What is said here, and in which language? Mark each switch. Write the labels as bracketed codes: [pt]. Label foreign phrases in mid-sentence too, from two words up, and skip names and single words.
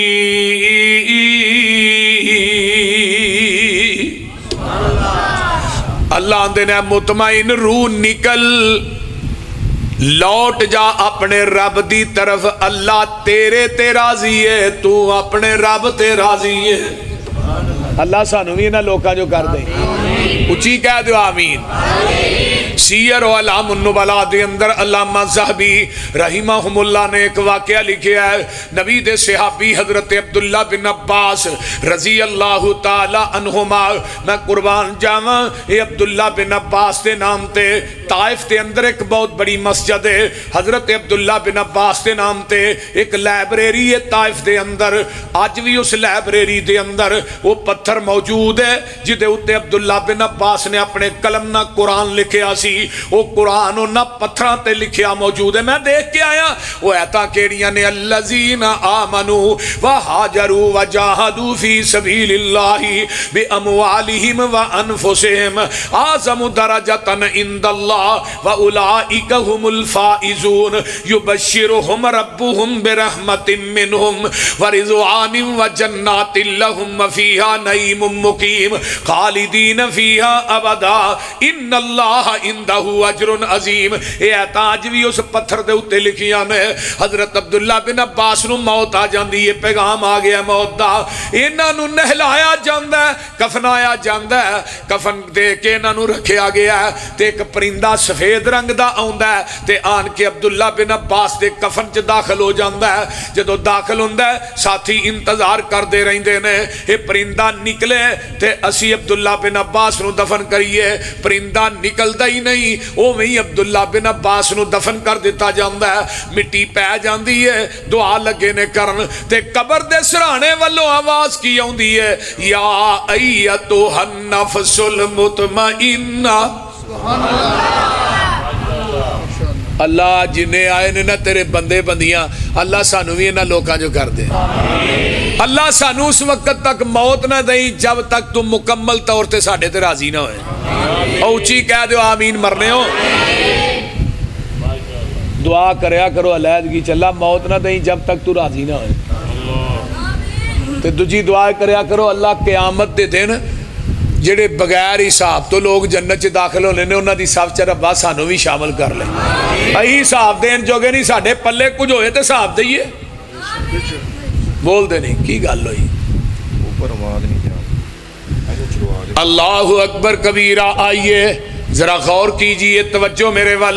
[pa] اللہ آندے نے مطمئن روح نکل لوٹ جا اپنے رب دی طرف، اللہ تیرے تے راضی ہے، تو اپنے رب تے راضی ہے. اللہ سانو بھی انہاں لوکاں جو کر دے اچھی کہہ دو آمین. سیر و علام النبلاء دے اندر علامہ ذہبی [ar] رحمہم اللہ [pa] نے ایک واقعہ لکھیا ہے. نبی دے صحابی حضرت عبداللہ بن عباس [ar] رضی اللہ تعالی عنہما، [pa] میں قربان جاواں اے عبداللہ بن عباس دے نام تے طائف دے اندر ایک بہت بڑی مسجد ہے. حضرت عبداللہ بن عباس دے نام تے ایک لائبریری ہے طائف دے اندر. آج بھی اس لائبریری دے اندر وہ پتھر موجود ہے جدے اتے عبداللہ بن عباس نے اپنے قلم نہ قرآن لکھیا سی. وہ قرآن نہ پتھراں تے لکھیا موجود ہے. میں دیکھ کے آیا وہ ایتا کیڑیاں نے [ar] الذین آمنوا وہاجروا وجاہدوا فی سبیل اللہ باموالہم وانفسہم اعظم درجۃ عند اللہ واولئک هم الفائزون یبشرہم ربہم برحمت منہم ورضوان وجنات لہم فیہا نعیم مقیم خالدین فیہا ابدا ان اللہ عندہ اجر عظیم. [pa] اے آج بھی اس پتھر دے اتے لکھیاں نے. حضرت عبداللہ بن عباس نو موت آ جاندی ہے، پیغام آ گیا موت دا. انہاں نو نہلایا جاندا ہے، کفنایا جاندا ہے، کفن دے کے انہاں نو رکھیا گیا ہے تے ایک پرندہ سفید رنگ دا آوندا ہے تے آن کے عبداللہ بن عباس دے کفن چ داخل ہو جاندا ہے. جدو داخل ہوندا ہے ساتھی انتظار کردے رہندے نے اے پرندہ نکلے تے اسی عبداللہ بن عباس نو دفن کریے. پرندہ نکلدا ہی نہیں، وہ وہی عبداللہ بن عباس نو دفن کر دیتا جاندا ہے. مٹی پہ جاندی ہے، دعا لگے نے کرن تے قبر دے سرانے والوں آواز کی آندی ہے [ar] یا ایتھا النفس المطمئنہ. [pa] اللہ جنہیں آئے نے نا تیرے بندے بندیاں، اللہ سانو بھی انہاں لوکاں جو کر دے. اللہ سانو اس وقت تک موت نہ دیں جب تک تم مکمل طور تے ساڑھے تے راضی نہ ہوئے. اوچی کہہ دو آمین مرنے ہو. دعا کریا کرو علیحدگی چلا موت نہ دیں جب تک تو راضی نہ ہوئے. تے دوجی دعا کریا کرو اللہ قیامت دے دن جڑے بغیر حساب تو لوگ جنت چ داخل ہونے نے انہاں دی صف چ ربا سانو بھی شامل کر لے. ائی حساب دین جوگے نہیں ساڈے پلے کچھ ہوئے تے حساب دئیے. بول دے نہیں کی گل ہوئی. اوپر آواز نہیں جا. [ar] اللہ اکبر کبیرہ. [ur] آئیے ذرا غور کیجئے، توجہ میرے ول.